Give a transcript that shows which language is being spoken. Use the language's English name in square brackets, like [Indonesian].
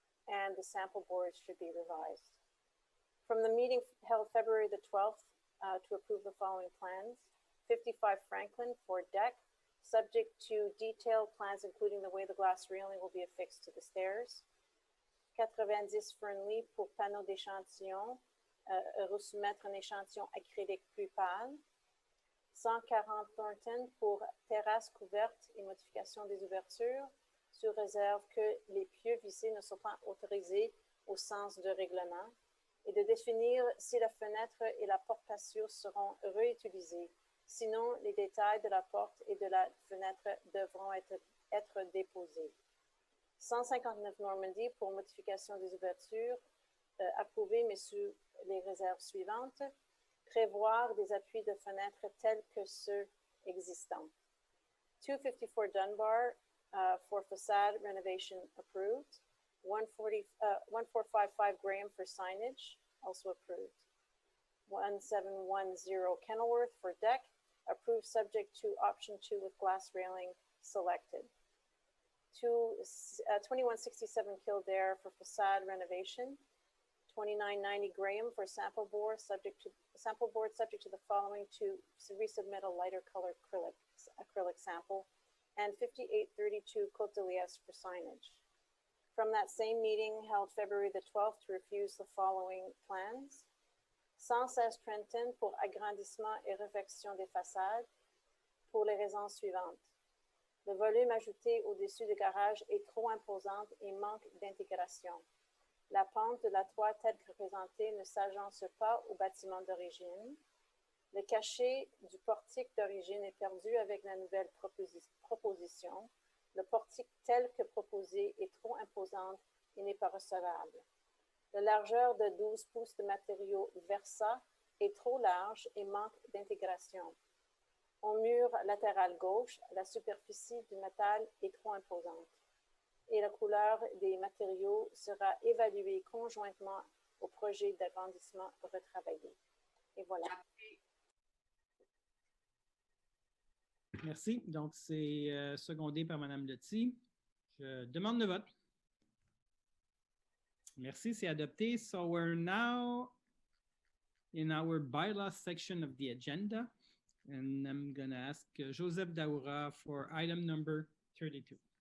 [English] And the sample boards should be revised. From the meeting held February the 12th to approve the following plans, 55 Franklin for deck, subject to detailed plans including the way the glass railing will be affixed to the stairs. [French] 90 Fernley pour panneau d'échantillon, resoumettre un échantillon acrylique plus pâle. 140 Thornton pour terrasse couverte et modification des ouvertures, sous réserve que les pieux vissés ne sont pas autorisés au sens de règlement, et de définir si la fenêtre et la porte patio seront réutilisées. Sinon, les détails de la porte et de la fenêtre devront être déposés. 159 Normandie pour modification des ouvertures, approuvé mais sous les réserves suivantes. Prévoir des appuis de fenêtres tels que ceux existants. [English] 254 Dunbar for facade renovation approved. 1455 Graham for signage, also approved. 1710 Kenilworth for deck, approved subject to option 2 with glass railing selected. 2167 Kildare for facade renovation. 2990 Graham for sample board subject to the following to resubmit a lighter colored acrylic sample, and 5832 Côte de Liesse for signage. From that same meeting held February the 12th to refuse the following plans. [French] 116 Trenton pour agrandissement et réfection des façades pour les raisons suivantes. Le volume ajouté au-dessus du garage est trop imposant et manque d'intégration. La pente de la toit telle que représentée ne s'agence pas au bâtiment d'origine. Le cachet du portique d'origine est perdu avec la nouvelle proposition. Le portique tel que proposé est trop imposant et n'est pas recevable. La largeur de 12 pouces de matériau Versa est trop large et manque d'intégration. Au mur latéral gauche, la superficie du métal est trop imposante et la couleur des matériaux sera évaluée conjointement au projet d'agrandissement retravaillé. Et voilà. Merci. Donc, c'est secondé par Mme Lety. Je demande le vote. Merci, c'est adopté. [English] So we're now in our bylaw section of the agenda, and I'm going to ask Joseph Daoura for item number 32.